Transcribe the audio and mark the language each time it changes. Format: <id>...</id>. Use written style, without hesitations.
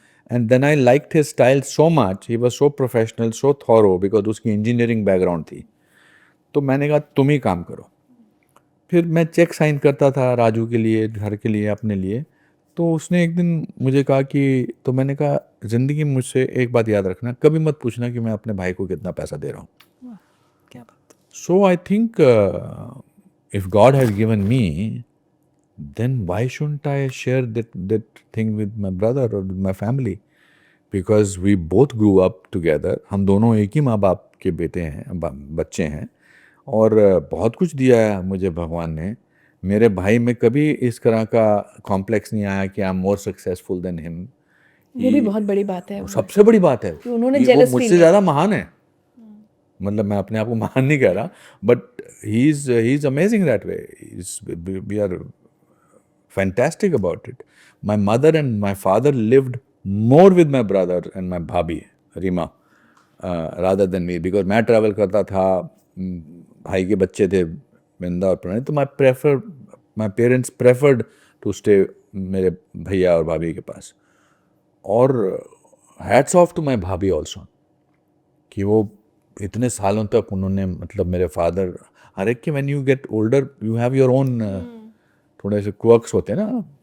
<en>and then I liked his style so much he was so professional so thorough because</en> <hi>उसकी engineering background थी। तो मैंने कहा तुम ही काम करो। फिर मैं चेक साइन करता था राजू के लिए घर के लिए अपने लिए। तो उसने एक दिन मुझे कहा कि तो मैंने कहा ज़िंदगी में मुझसे एक बात याद रखना कभी मत पूछना कि मैं अपने भाई को कितना पैसा दे रहा हूँ। क्या बात। सो I think if God has given मी</hi> <en>then why shouldn't I share that thing with my brother or with my family? Because we both grew up together.</en> <hi>हम दोनों एक ही माँ बाप के बेटे हैं बच्चे हैं और बहुत कुछ दिया है मुझे भगवान ने। मेरे भाई में कभी इस तरह का कॉम्प्लेक्स नहीं आया कि</hi> <en>I am more successful than him.</en> <hi>ये भी बहुत बड़ी बात है सबसे बड़ी बात है कि उन्होंने वो</hi> <en>jealous</en> <hi>मुझसे</hi> <en>feel</en> <hi>ज़्यादा महान है। मतलब मैं अपने आप को महान नहीं कह रहा</hi> <en>But he is amazing that way. We are fantastic about it. My mother and my father lived more with my brother and my bhabhi Rima rather than me because</en> <hi>मैं</hi> <en>travel</en> <hi>करता था। भाई के बच्चे थे बिंदा और प्रणय तो</hi> <en>my parents preferred to stay</en> <hi>मेरे भैया और भाभी के पास। और</hi> <en>hats off to my</en> <hi>भाभी also कि वो इतने सालों तक उन्होंने मतलब मेरे फादर हर एक कि</hi> <en>when you get older you have your own</en> <hi>थोड़े से क्वर्क्स होते हैं ना।</hi>